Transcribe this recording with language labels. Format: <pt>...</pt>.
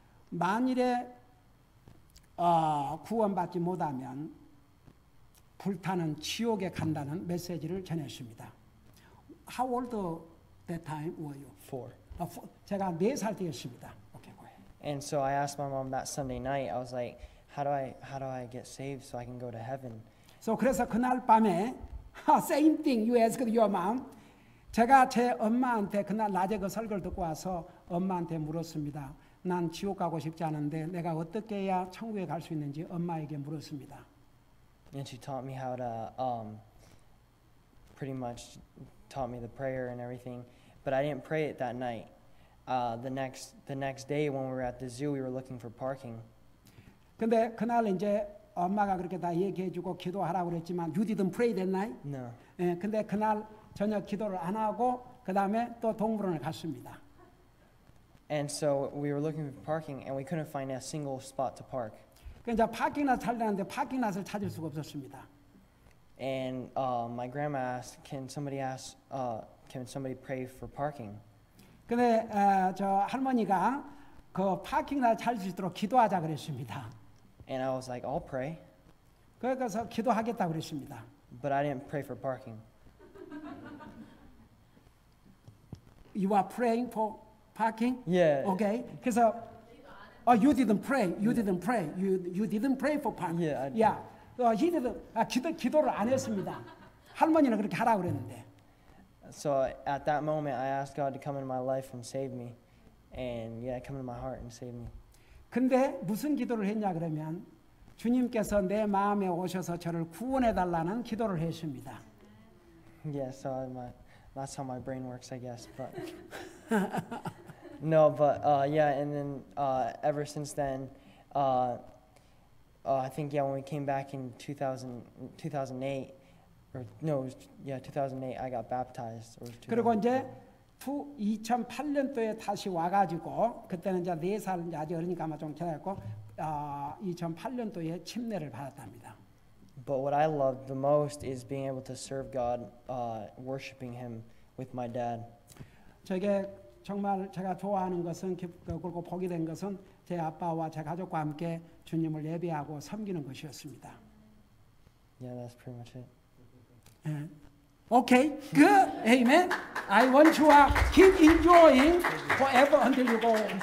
<ko>만일에 구원받지 못하면 불타는 지옥에 간다는 메시지를 전했습니다.</ko> <en>How old that time were you? 4.</en> <ko>제가 4살 때였습니다.</ko> <en>Okay, go ahead. And so I asked my mom that Sunday night. I was like, how do I get saved so I can go to heaven? So</en> <ko>그래서 그날 밤에</ko> <en>same thing you asked your mom.</en> <ko>제가 제 엄마한테 그날 낮에 그 설교를 듣고 와서 엄마한테 물었습니다. 난 지옥 가고 싶지 않은데 내가 어떻게 해야 천국에 갈 수 있는지 엄마에게 물었습니다.</ko> <en>And she taught me how to pretty much taught me the prayer and everything, but I didn't pray it that night. The next day when we were at the zoo, we were looking for parking.</en> <ko>근데 그날 이제 엄마가 그렇게 다 얘기해주고 기도하라고 그랬지만</ko> <en>you didn't pray that night? No.</en> <ko>예, 근데 그날 저녁 기도를 안 하고 그 다음에 또 동물원을 갔습니다.</ko> <en>And so we were looking for parking, and we couldn't find a single spot to park.</en> <ko>그러니까 파킹랏 찾려는데 파킹랏을 찾을 수가 없었습니다.</ko> <en>And my grandma asked, can somebody pray for parking?</en> <ko>근데 저 할머니가 그 파킹랏 찾을 수 있도록 기도하자 그랬습니다.</ko> <en>And I was like, I'll pray.</en> <ko>그래서 기도하겠다 그랬습니다.</ko> <en>But I didn't pray for parking. You are praying for parking? Yeah. Okay.</en> <ko>그래서</ko> <en>you didn't pray. You didn't pray. You didn't pray for parking. Yeah. Yeah. he didn't</en> <ko>기도를 안 했습니다. 할머니는 그렇게 하라고 그랬는데.</ko> <en>So at that moment, I asked God to come into my life and save me, and come into my heart and save me.</en> <ko>근데 무슨 기도를 했냐 그러면 주님께서 내 마음에 오셔서 저를 구원해 달라는 기도를 했습니다.</ko> <en>Yeah. So that's how my brain works, I guess. But no, but and then ever since then, I think when we came back in 2008, or no, 2008, I got baptized.</en> <ko>그리고 이제 2008년도에 다시 와가지고 그때는 이제 4살 이제 아직 어리니까 아마 좀 지났고 2008년도에 침례를 받았답니다.</ko> <en>But what I loved the most is being able to serve God, worshiping Him with my dad.</en> <ko>저게 정말 제가 좋아하는 것은 그리고 복이 된 것은 제 아빠와 제 가족과 함께 주님을 예배하고 섬기는 것이었습니다.</ko> <en>Yeah, that's pretty much it. Okay, good, amen. I want you to keep enjoying forever until you go</en>